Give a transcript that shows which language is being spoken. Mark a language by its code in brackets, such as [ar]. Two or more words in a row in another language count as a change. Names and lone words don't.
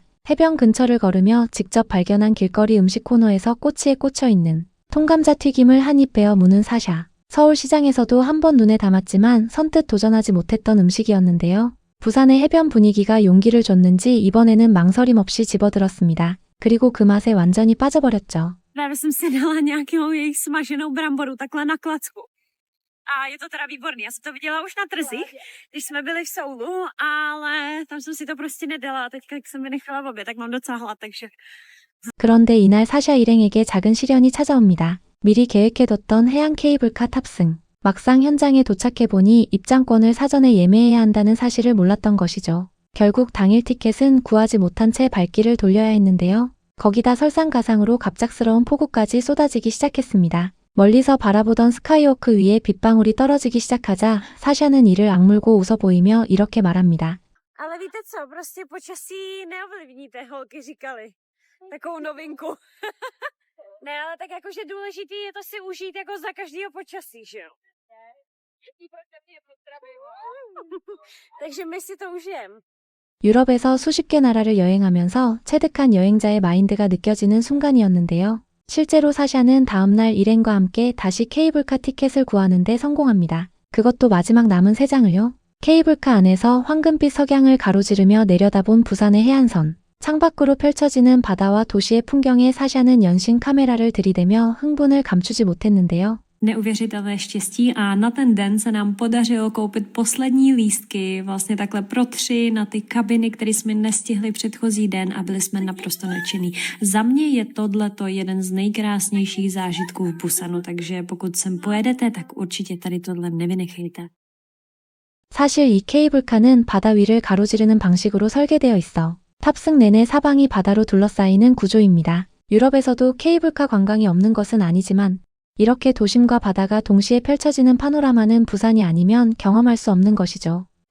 [ko] 해변 근처를 걸으며 직접 발견한 길거리 음식 코너에서 꼬치에 꽂혀있는 통감자 튀김을 한 입 베어 무는 사샤. 서울시장에서도 한 번 눈에 담았지만 선뜻 도전하지 못했던 음식이었는데요. 부산의 해변 분위기가 용기를 줬는지 이번에는 망설임 없이 집어들었습니다. 그리고 그 맛에 완전히 빠져버렸죠. [cs] Právě jsem si dala nějakou jejich smaženou bramboru takhle na klacku. A je to teda výborný. Já jsem to viděla už na trzích, když jsme byli v Soulu, ale tam jsem si to prostě nedala. A teďka, jak jsem vynechala v obě, tak mám docela hlad, takže... [ko] 그런데 이날 사샤 일행에게 작은 시련이 찾아옵니다. 미리 계획해뒀던 해안 케이블카 탑승. 막상 현장에 도착해보니 입장권을 사전에 예매해야 한다는 사실을 몰랐던 것이죠. 결국 당일 티켓은 구하지 못한 채 발길을 돌려야 했는데요. 거기다 설상가상으로 갑작스러운 폭우까지 쏟아지기 시작했습니다. 멀리서 바라보던 스카이워크 위에 빗방울이 떨어지기 시작하자 사샤는 이를 악물고 웃어 보이며 이렇게 말합니다. [cs] Ale víte co, prostě počasí neovlivníte, holky říkali. Takovou novinku. Ne, ale tak jakože důležitý je to si užít jako za každého počasí, že jo? Takže my si to užijeme. [ko] 유럽에서 수십 개 나라를 여행하면서 체득한 여행자의 마인드가 느껴지는 순간이었는데요. 실제로 사샤는 다음날 일행과 함께 다시 케이블카 티켓을 구하는 데 성공합니다. 그것도 마지막 남은 3장을요. 케이블카 안에서 황금빛 석양을 가로지르며 내려다본 부산의 해안선. 창밖으로 펼쳐지는 바다와 도시의 풍경에 사샤는 연신 카메라를 들이대며 흥분을 감추지 못했는데요. [cs] Neuvěřitelné štěstí a na ten den se nám podařilo koupit poslední lístky vlastně takhle pro 3 na ty kabiny, které jsme nestihli předchozí den a byli jsme naprosto nadšení. Za mě je tohleto jeden z nejkrásnějších zážitků v Busanu, takže pokud sem pojedete, tak určitě tady tohle nevynechejte. [ko] 사실 이 케이블카는 바다 위를 가로지르는 방식으로 설계되어 있어 탑승 내내 사방이 바다로 둘러싸이는 구조입니다. 유럽에서도 케이블카 관광이 없는 것은 아니지만 이렇게 도심과 바다가 동시에 펼쳐지는 파노라마는 부산이 아니면 경험할 수 없는 것이죠.